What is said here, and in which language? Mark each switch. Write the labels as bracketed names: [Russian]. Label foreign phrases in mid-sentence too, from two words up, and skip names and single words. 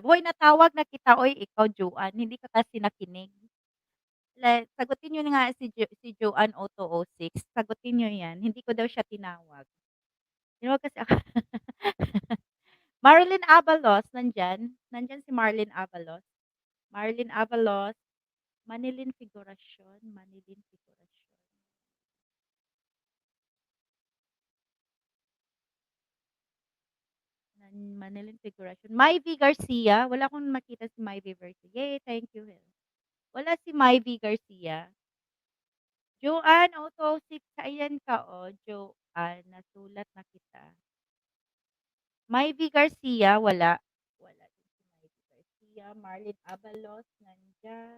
[Filipino] Hoy, natawag na kita. Oy, ikaw, Joanne. Hindi ka kasi nakinig. Sagutin nyo nga si Joanne Auto 06. Sagutin nyo yan. Hindi ko daw siya tinawag. Tinawag kasi ako. Marilyn Avalos, nandyan. Nandyan si Marlene Avalos. Marlene Avalos. Manilin Figurasyon. Manilin Figurasyon. Manilin Figuration. Myvi Garcia. Wala akong makita si Myvi Garcia. [English] Yay, thank you. [Filipino] Wala si Myvi Garcia. Joanne, Auto 6. Ayan ka, Joanne, nasulat na kita. Myvi Garcia, wala. Wala din si Myvi Garcia. Marlene Abalos, nandyan.